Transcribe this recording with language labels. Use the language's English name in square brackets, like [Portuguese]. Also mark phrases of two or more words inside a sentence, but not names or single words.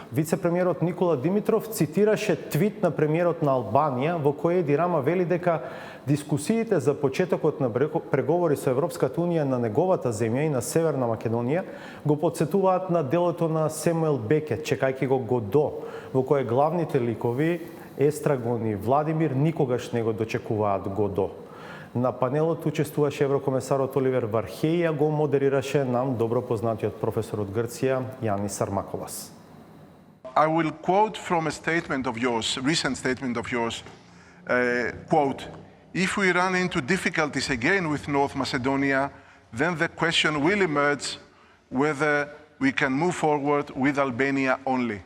[Macedonian] Вице-премиерот Никола Димитров цитираше твит на премиерот на Албанија во кој Еди Рама вели дека дискусиите за почетокот на преговори со Европската Унија на неговата земја и на Северна Македонија го потсетуваат на делото на Семуел Бекет, чекајќи го Годо, во кој главните ликови Естрагон и Владимир никогаш не го дочекуваат Годо. На панелот учествуваше еврокомесарот Оливер Вархеј, а го модерираше нам добро познатиот професор од Грција Јанис Сармаколас. [English] I will quote from a statement of yours, recent statement of yours, quote, if we run into difficulties again with North Macedonia, then the question will emerge whether we can move forward with Albania only.